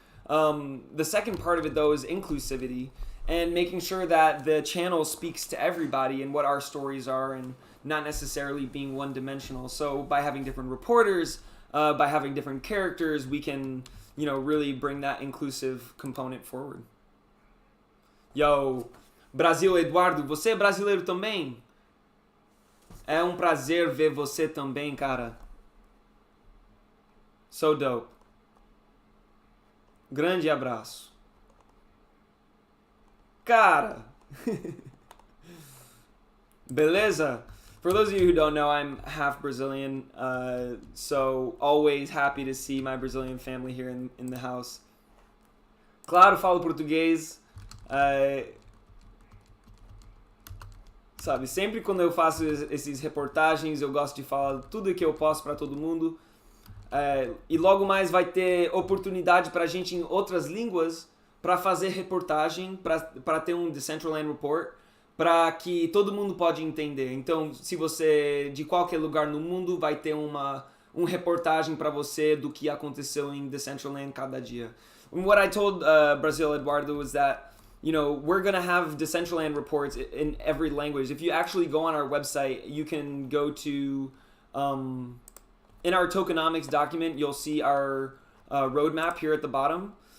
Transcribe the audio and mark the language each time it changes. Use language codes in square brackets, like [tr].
[en] The second part of it, though, is inclusivity. And making sure that the channel speaks to everybody and what our stories are, and not necessarily being one-dimensional. So by having different reporters, by having different characters, we can, really bring that inclusive component forward. [pt] Yo, Brasil Eduardo, você é brasileiro também? É um prazer ver você também, cara. [en] So dope. [pt] Grande abraço. Cara. Beleza? [en] For those of you who don't know, I'm half Brazilian, so always happy to see my Brazilian family here in the house. [pt] Claro, falo português. Sabe, sempre quando eu faço esses reportagens, eu gosto de falar tudo que eu posso para todo mundo. E logo mais vai ter oportunidade para a gente em outras línguas para fazer reportagem, para ter um Decentraland Report, para que todo mundo pode entender. Então, se você de qualquer lugar no mundo vai ter uma reportagem para você do que aconteceu em Decentraland cada dia. [en] And what I told Brazil Eduardo was that, you know, we're gonna have Decentraland reports in every language. If you actually go on our website, you can go to in our tokenomics document, you'll see our roadmap here at the bottom.